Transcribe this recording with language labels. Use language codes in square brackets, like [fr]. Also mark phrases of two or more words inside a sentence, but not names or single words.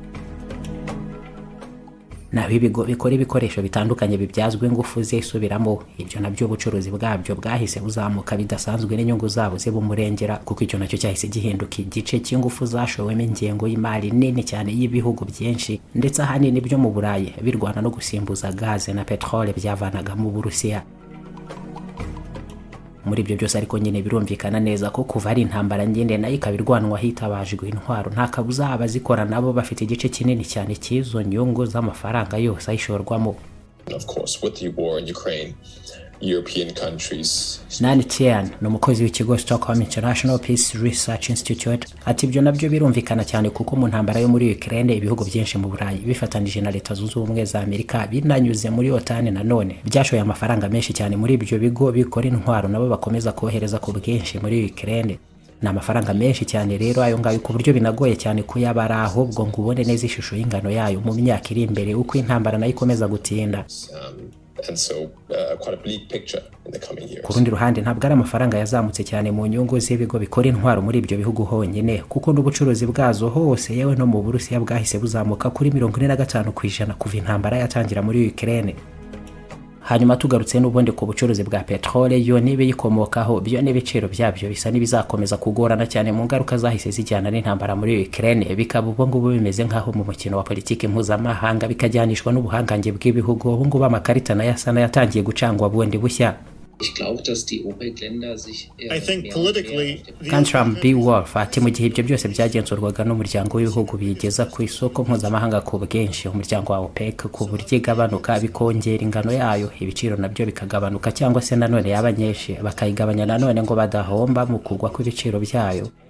[rw] Naho ibigo bikora ibikoresho bitandukanye bibyazwe ingufu zisubiramo, ibyo nabyo ubucuruzi bwabyo bwahise buzamuka bidasanzwe n'inyungu zabo zibumurengera kuko icyo nacyo cyahise gihinduka igice cy'ingufu zashowemo ingengo y'imari nini cyane y'ibihugu byinshi ndetse ahanini byo mu Burayi birwana no gusimbuza gaze na petrole byavanaga mu Burusiya. Muri ibyo byose ariko nyine birumvikana neza ko kuva ari intambara ngende nayo ikabirwanwa hitabajwe intwaro nta kabuza abazikora nabo bafite igice kinini cyane cy'izo nyungu z'amafaranga yose ayishorwamo. [en] Of course, with the war in Ukraine, European countries. [rw] Nani Tian, n'umukozi w'ikigo Stockholm International Peace Research Institute, ati ibyo nabyo birumvikana cyane kuko mu ntambara yo muri Ukraine ibihugu byinshi mu Burayi bifatanije na Leta Zunze Ubumwe za Amerika binanyuze muri OTAN nanone byashoye amafaranga menshi cyane muri ibyo bigo bikora intwaro nabo bakomeza kohereza ku bwinshi muri Ukraine. Na amafaranga menshi cyane rero ayo ngayo ku buryo binagoye cyane kuyabara ahubwo ngo ubone neza ishusho y'ingano yayo mu myaka iri imbere uko intambara nayo ikomeza gutinda. [en] And so quite a bleak picture in the coming years. [rw] Ku rundi ruhande ntabwo ari amafaranga yazamutse cyane mu nyungu z'ibigo bikora intwaro muri ibyo bihugu honyine kuko n'ubucuruzi bwazo hose yewe no mu Burusiya bwahise buzamuka kuri 45% kuva intambara yatangira muri Ukraine. Hanyuma tugarutse n'ubundi ku bucuruzi bwa petrole yo n'ibiyikomokaho byo n'ibiciro byabyo bisa n'ibizakomeza kugorana cyane mu ngaruka zahise zijyana n'intambara muri Ukraine bikaba ubwo ngubu bimeze nkaho mu mukino wa politiki mpuzamahanga bikajyanishwa n'ubuhangange bw'ibihugu ubu ngubu amakarita nayo asa n'ayatangiye gucangwa bundi bushya. [de] Ich glaube, dass die OPEC-Länder sich [en] I think politically [rw] Gontram B. Wolf ati mu gihe ibyo byose byagenzurwaga n'umuryango w'ibihugu bigeza ku isoko mpuzamahanga ku bwinshi umuryango wa OPEC ku buryo igabanuka bikongera ingano yayo ibiciro nabyo bikagabanuka cyangwa se nanone yaba nyinshi bakayigabanya nanone ngo badahomba mu kugwa kw'ibiciro byayo.